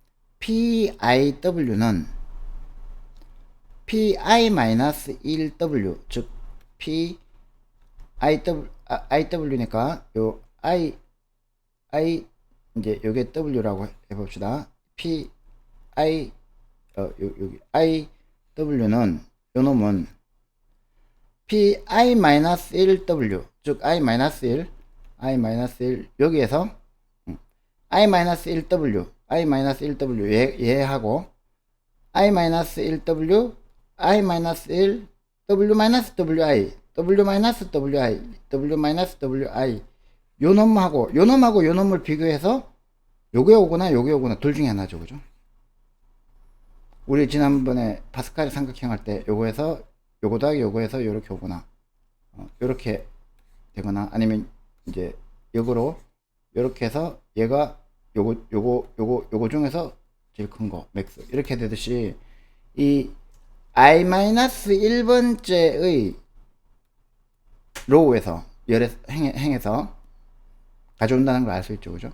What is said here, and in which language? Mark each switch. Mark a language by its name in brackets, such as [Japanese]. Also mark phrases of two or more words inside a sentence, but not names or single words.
[Korean] PIW는 PI-1W, 즉 IW니까 요 이제 요게 W라고 해봅시다. 여기 IW는 요 놈은 PI-1W, 즉 I-1 여기에서 I-1W 얘하고 I-1W I-1 W-WI W-WI 요 놈하고 요 놈을 비교해서 요게 오거나 둘 중에 하나죠, 그죠? 우리 지난번에 파스칼 삼각형 할 때 요거에서 요거 더하기 요거에서 요렇게 오거나 요렇게 되거나 아니면 이제 역으로 요렇게 해서 얘가 요거 중에서 제일 큰 거 맥스 이렇게 되듯이 이 I-1번째의 로우에서 행에서 가져온다는 걸 알 수 있죠, 그죠?